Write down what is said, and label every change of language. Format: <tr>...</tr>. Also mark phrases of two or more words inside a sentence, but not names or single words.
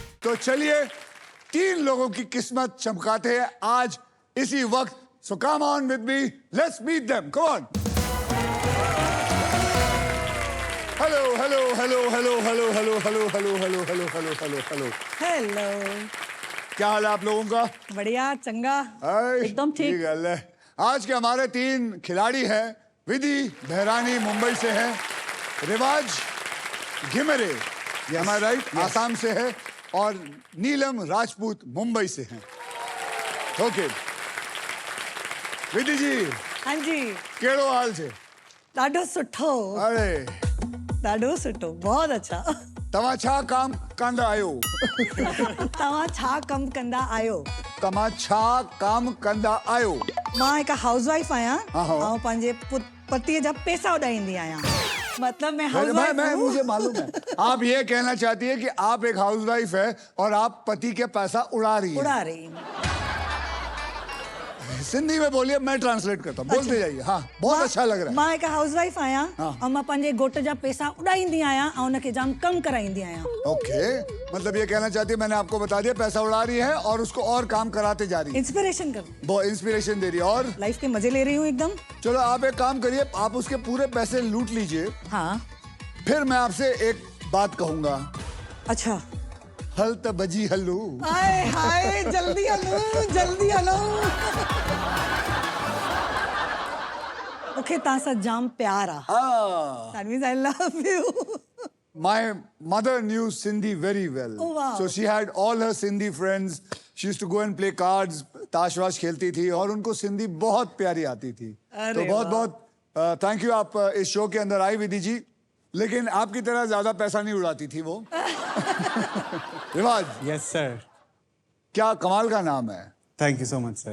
<hi>तो चलिए 3 लोगों की किस्मत चमकाते हैं आज इसी वक्त.</hi> <en>So come on with me, let's meet them. Come on. Hello, hello, hello, hello, hello, hello, hello, hello, hello, hello, hello, hello, hello.</en> <hi>हेलो. क्या हाल है आप लोगों का? बढ़िया, चंगा, एकदम ठीक. गल है. आज के हमारे 3 खिलाड़ी हैं. विधि बहरानी मुंबई से हैं, रिवाज घिमरे ये हमारा राइट आसाम से है, और नीलम राजपूत मुंबई से हैं. ओके विधि जी. हाँ जी.</hi> <sd>केड़ो हाल छे? ॾाढो सुठो.</sd> <hi>अरे</hi> <sd>ॾाढो सुठो,</sd> <hi>बहुत अच्छा.</hi> <sd>तव्हां छा काम कंदा आहियो? तव्हां छा कम कंदा आहियो? तव्हां छा काम कंदा आहियो? मां हिकु हाउसवाइफ आहियां.</sd> <hi>हाँ.</hi> <sd>ऐं पंहिंजे पतीअ जा पैसा उॾाईंदी आहियां.</sd> <hi>मतलब मैं हाउसवाइफ मैं मुझे मालूम है. आप ये कहना चाहती है कि आप एक हाउसवाइफ है और आप पति के पैसा उड़ा रही है. उड़ा रही. सिंधी में बोलिए, मैं ट्रांसलेट करता हूँ. बोलते जाइए. हाँ, बहुत अच्छा लग रहा है.</hi> <sd>मां हिकु हाउसवाइफ आहियां ऐं मां पंहिंजे घोट जा पैसा उॾाईंदी आहियां ऐं उनखे जाम कम कराईंदी आहियां.</sd> <hi>ओके, मतलब ये कहना चाहती है मैंने आपको बता दिया पैसा उड़ा रही है और उसको और काम कराते जा रही है. इंस्पिरेशन कर. बहुत इंस्पिरेशन दे रही है. और लाइफ के मजे ले रही हूँ एकदम. चलो आप एक काम करिए, आप उसके पूरे पैसे लूट लीजिए. हाँ. फिर मैं आपसे एक बात कहूंगा. अच्छा.</hi> <sd>हल त बजी हलू. हाय हाय, जल्दी हलो, जल्दी हलो.</sd> <hi>ओके,</hi> <sd>तव्हां सां जाम प्यार आहे.</sd> <en>That means I love you. My mother knew Sindhi very well. Oh, wow. So she had all her Sindhi friends. She used to go and play cards,</en> <hi>ताश वाश खेलती थी और उनको सिंधी बहुत प्यारी आती थी. तो बहुत बहुत</hi> <en>thank you.</en> <hi>आप इस शो के अंदर आई विधि जी, लेकिन आपकी तरह ज्यादा पैसा नहीं उड़ाती थी वो. रिवाज.</hi> <en>yes sir.</en> <hi>क्या कमाल का नाम है.</hi> <en>thank you so much sir.</en>